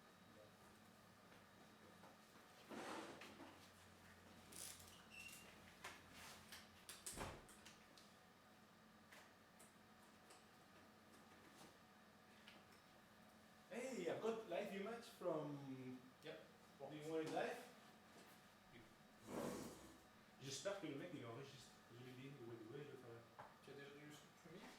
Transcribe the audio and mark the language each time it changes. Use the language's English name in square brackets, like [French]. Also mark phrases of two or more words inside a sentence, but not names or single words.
[English] Hey, I've got live image from... Yep. Do you want it live? [French] J'espère que le mec il enregistre. Je lui dis, ouais, je vais faire. Tu as déjà du streaming?